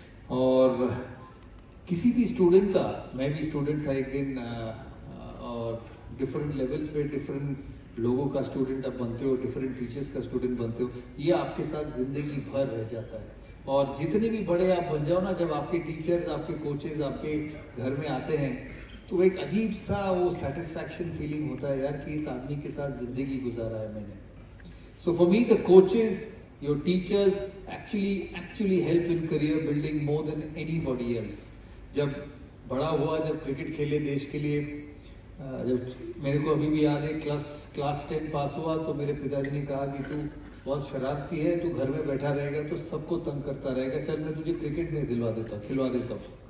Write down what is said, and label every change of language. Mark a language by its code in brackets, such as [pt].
[hi] और किसी भी स्टूडेंट का, मैं भी स्टूडेंट था एक दिन, और डिफरेंट लेवल्स पे डिफरेंट लोगों का स्टूडेंट आप बनते हो, डिफरेंट टीचर्स का स्टूडेंट बनते हो, ये आपके साथ ज़िंदगी भर रह जाता है। और जितने भी बड़े आप बन जाओ ना, जब आपके टीचर्स, आपके कोचेज आपके घर में आते हैं, तो एक अजीब सा वो सेटिस्फैक्शन फीलिंग होता है यार कि इस आदमी के साथ ज़िंदगी गुजारा है मैंने। [en] So for me, the coaches, your teachers actually help in career building more than anybody else. [hi] जब बड़ा हुआ, जब क्रिकेट खेले देश के लिए, जब मेरे को अभी भी याद है क्लास 10 पास हुआ, तो मेरे पिताजी ने कहा कि तू बहुत शरारती है, तू घर में बैठा रहेगा तो सबको तंग करता रहेगा, चल मैं तुझे क्रिकेट में खिलवा देता हूँ।